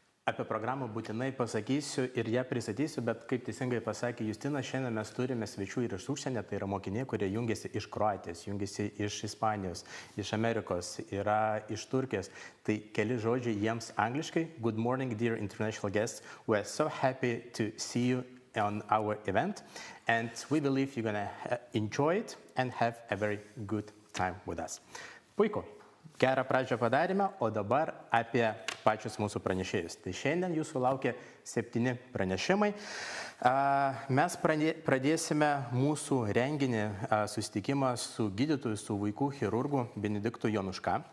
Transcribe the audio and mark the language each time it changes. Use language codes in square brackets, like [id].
[lt] Apie programą būtinai pasakysiu ir ją pristatysiu, bet kaip teisingai pasakė Justinas, šiandien mes turime svečių ir iš užsienio, tai yra mokiniai, kurie jungiasi iš Kroatijos, jungiasi iš Ispanijos, iš Amerikos, yra iš Turkijos. Tai keli žodžiai jiems angliškai. [en] Good morning, dear international guests. We are so happy to see you on our event and we believe you're gonna enjoy it and have a very good time with us. [lt] Puiku. Gerą pradžią padarėme, o dabar apie pačius mūsų pranešėjus. Tai šiandien jūsų laukia 7 pranešimai. Mes pradėsime mūsų renginį susitikimą su gydytoju, su vaikų chirurgu Benediktu Jonuška.